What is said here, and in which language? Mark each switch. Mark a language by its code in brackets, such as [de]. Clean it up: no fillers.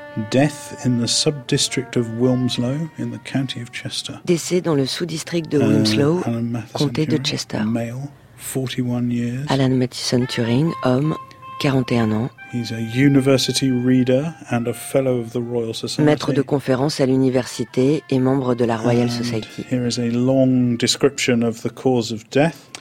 [en] Death in the sub-district of Wilmslow in the county of Chester. [fr] Décès dans le sous-district de Wilmslow, comté de Chester. [en] Male, 41 years. [fr] Alan Matheson Turing, homme, 41 ans. [en] He's a university reader and a fellow of the Royal Society. [fr] Maître de conférence à l'université et membre de la Royal Society. [en] Here is a long description of the cause of death.